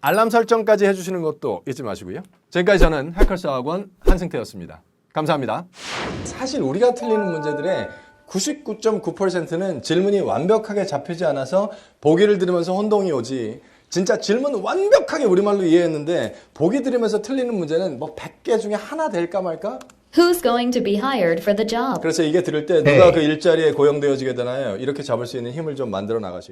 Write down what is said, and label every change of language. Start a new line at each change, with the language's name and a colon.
Korean: 알람 설정까지 해주시는 것도 잊지 마시고요. 지금까지 저는 해커스 학원 한승태였습니다. 감사합니다. 사실 우리가 틀리는 문제들의 99.9%는 질문이 완벽하게 잡히지 않아서 보기를 들으면서 혼동이 오지 진짜 질문 완벽하게 우리말로 이해했는데 보기 들으면서 틀리는 문제는 뭐 100개 중에 하나 될까 말까?
English: Who's going to be hired for the job?
Korean: 그래서 이게 들을 때 누가 그 일자리에 고용되어지게 되나요? 이렇게 잡을 수 있는 힘을 좀 만들어 나가셔야 돼요.